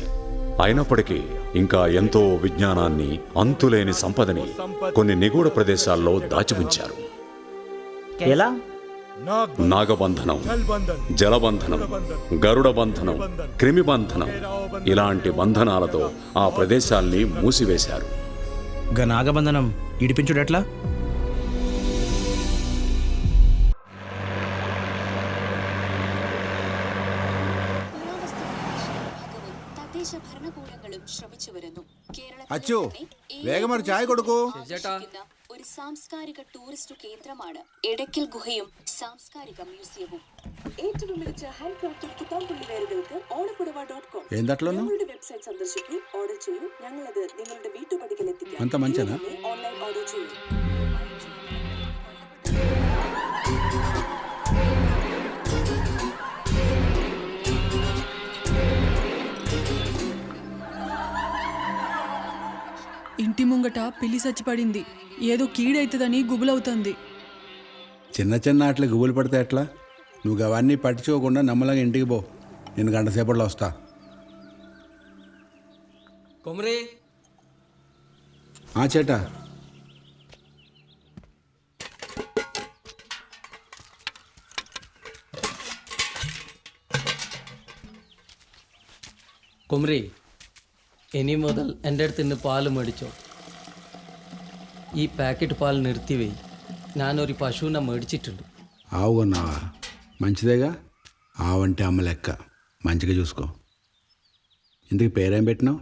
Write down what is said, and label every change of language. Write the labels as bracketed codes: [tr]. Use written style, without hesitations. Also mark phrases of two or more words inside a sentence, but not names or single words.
[te] అయినప్పటికీ ఇంకా ఎంతో విజ్ఞానాన్ని, అంతులేని సంపదని కొన్ని నిగూఢ ప్రదేశాల్లో దాచి ఉంచారు. ఎలా? నాగబంధనం, జలబంధనం, గరుడ బంధనం, క్రిమి బంధనం, ఇలాంటి బంధనాలతో ఆ ప్రదేశాల్ని మూసివేశారు. నాగబంధనం ఇడిపించుడెట్లా? [ml] അച്ചു വേഗം ഒരു ചായ കൊടുക്കൂ. ഒരു സാംസ്കാരിക ടൂറിസ്റ്റ് കേന്ദ്രമാണ് എടക്കൽ ഗുഹയും സാംസ്കാരിക മ്യൂസിയവും. ഏറ്റവും മികച്ച ഹാൻഡ് ക്രാഫ്റ്റഡ് പുത്താമ്പുള്ളി വേറുകൾക്ക് ഓണപ്പുടവ.com ഞങ്ങളുടെ വെബ്സൈറ്റ് സന്ദർശിക്കൂ, ഓർഡർ ചെയ്യൂ. ഞങ്ങളത് നിങ്ങളുടെ വീട്ടുപടിക്കൽ എത്തിക്കാം. [te] అంత మంచినా? [ml] ഓൺലൈൻ ഓർഡർ ചെയ്യൂ. [te] ఇంటి ముంగట పిల్లి చచ్చిపడింది. ఏదో కీడైతుందని గుబులవుతుంది. చిన్న చిన్న ఆటలు గుబులు పడితే ఎట్లా? నువ్వు అవన్నీ పట్టించుకోకుండా నమ్మలంగా ఇంటికి పో. నేను గంట సేపట్లో వస్తా. కొమరే చేటా [ml] കൊമരെ, ഇനി മുതൽ എൻ്റെ അടുത്ത് നിന്ന് പാല് മേടിച്ചോ. ഈ പാക്കറ്റ് പാൽ നിർത്തിവെയ്. ഞാനൊരു പശുവിനെ മേടിച്ചിട്ടുണ്ട്. [te] ఆవు కొన్నావా? మంచిదేగా. ఆవంటే అమ్మ లెక్క, మంచిగా చూసుకో. ఇందుకు పేరేం పెట్టినావు?